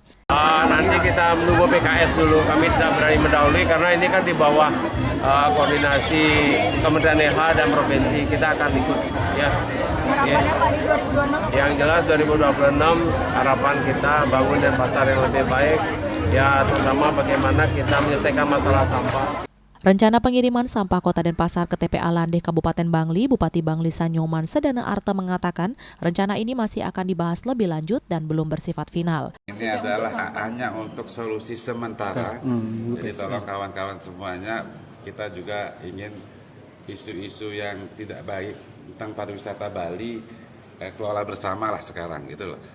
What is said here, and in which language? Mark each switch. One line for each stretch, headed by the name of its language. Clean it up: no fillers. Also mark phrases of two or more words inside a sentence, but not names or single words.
Indonesian: Nanti kita menunggu PKS dulu, kami tidak berani mendahului karena ini kan di bawah koordinasi Kementerian LH dan Provinsi, kita akan ikut. Ya. Yang jelas 2026 harapan kita bangun Denpasar yang lebih baik. Ya, terutama bagaimana kita menyelesaikan masalah sampah. Rencana pengiriman sampah Kota Denpasar ke TPA Landeh Kabupaten Bangli, Bupati Bangli Sanyoman Sedana Arta mengatakan rencana ini masih akan dibahas lebih lanjut dan belum bersifat final. Ini adalah hanya untuk solusi sementara. Jadi tolong kawan-kawan semuanya, kita juga ingin isu-isu yang tidak baik tentang pariwisata Bali kelola bersama lah sekarang gitu loh.